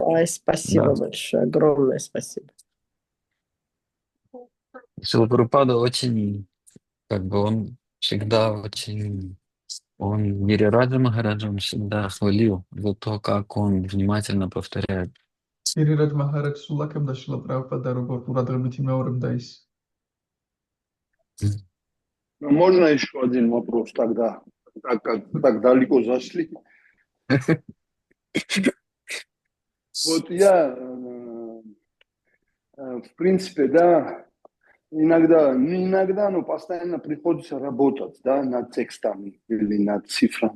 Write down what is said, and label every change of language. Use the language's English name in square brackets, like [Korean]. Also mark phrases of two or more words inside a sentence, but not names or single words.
[Russian] Ой, спасибо Да. большое, огромное спасибо. Шрила Прабхупада очень, он всегда очень, он Гирираджа Махараджа, он всегда хвалил за то, как он внимательно повторяет. [Georgian] გირირაჯ მაჰარაჯს ულაქებდა შრილა პრაბჰუპადა, როგორ ყურადღებით იმეორებდა ის. [Russian] Ну, можно еще один вопрос тогда, так далеко зашли? Вот я, в принципе, да, иногда, ну, постоянно приходится работать, да, над текстами или над цифрами.